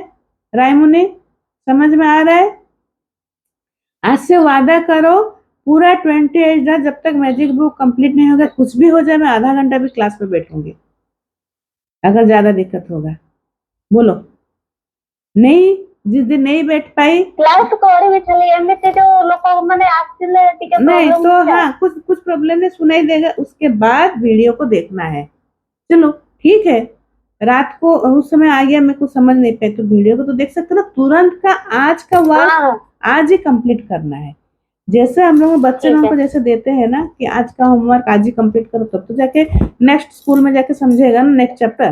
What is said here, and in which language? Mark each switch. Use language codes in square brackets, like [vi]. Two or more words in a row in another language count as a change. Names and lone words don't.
[hi] रायमुनि, समझ में आ रहा है? आज से वादा करो, पूरा 28 डेज जब तक [en] magic book complete [hi] नहीं होगा, कुछ भी हो जाए, मैं आधा घंटा भी क्लास में बैठूंगी। अगर ज्यादा दिक्कत होगा बोलो। नहीं, जिस दिन नहीं बैठ पाई, [or] କ୍ଲାସ କରିବି ଖାଲି ଏମିତି ଯୋଉ ଲୋକମାନେ ଆସିଲେ ଟିକେ [hi] नहीं [or] ପ୍ରୋବ୍ଲେମ [hi] तो [or] ହଉଛି [hi] हाँ, कुछ कुछ प्रॉब्लम नहीं सुनाई देगा, उसके बाद वीडियो को देखना है। चलो ठीक है, रात को उस समय आ गया, मैं कुछ समझ नहीं पाई, तो वीडियो को तो देख सकते हो ना, तुरंत का आज का वर्क हाँ आज ही कंप्लीट करना है। जैसे हम लोग बच्चे ठीक लोगों है को जैसे देते हैं ना कि आज का होमवर्क आज ही कंप्लीट करो, तब तो जाके [en] next school [hi] में जाके समझेगा ना [en] next chapter.